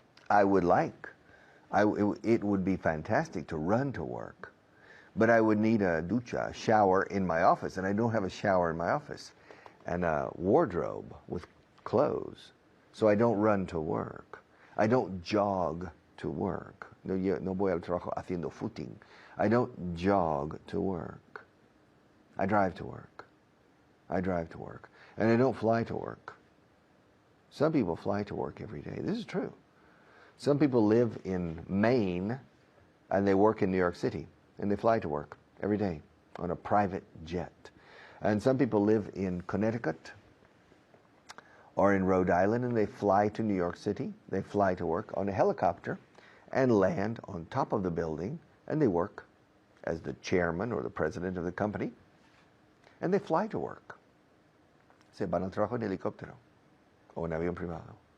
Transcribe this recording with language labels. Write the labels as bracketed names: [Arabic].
[English] I would like, it would be fantastic to run to work, but I would need a ducha, a shower in my office, and I don't have a shower in my office, and a wardrobe with clothes, so I don't run to work. I don't jog to work. [Spanish] No voy al trabajo haciendo footing. [English] I don't jog to work. I drive to work. I drive to work. And I don't fly to work. Some people fly to work every day. This is true. Some people live in Maine and they work in New York City and they fly to work every day on a private jet. And some people live in Connecticut or in Rhode Island and they fly to New York City. They fly to work on a helicopter and land on top of the building and they work as the chairman or the president of the company and they fly to work. [Spanish] Se van al trabajo en helicóptero o en avión privado.